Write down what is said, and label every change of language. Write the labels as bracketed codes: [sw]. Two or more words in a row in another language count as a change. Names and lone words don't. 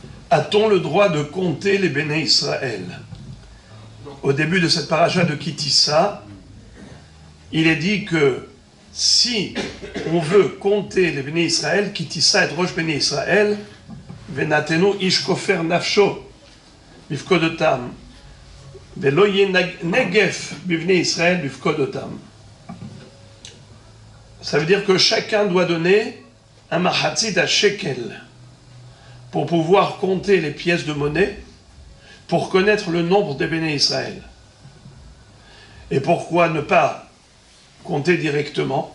[fr] A-t-on le droit de compter les [he] בני ישראל? [fr] Au début de cette paracha de Kitissa, il est dit que si on veut compter les [he] בני ישראל, כי תשא את ראש בני ישראל ונתנו איש כפר נפשו בפקדם ולא יהיה נגף בבני ישראל בפקדם. [fr] Ça veut dire que chacun doit donner un [he] מחצית השקל [fr] pour pouvoir compter les pièces de monnaie, pour connaître le nombre des [he] בני ישראל. [fr] Et pourquoi ne pas compter directement?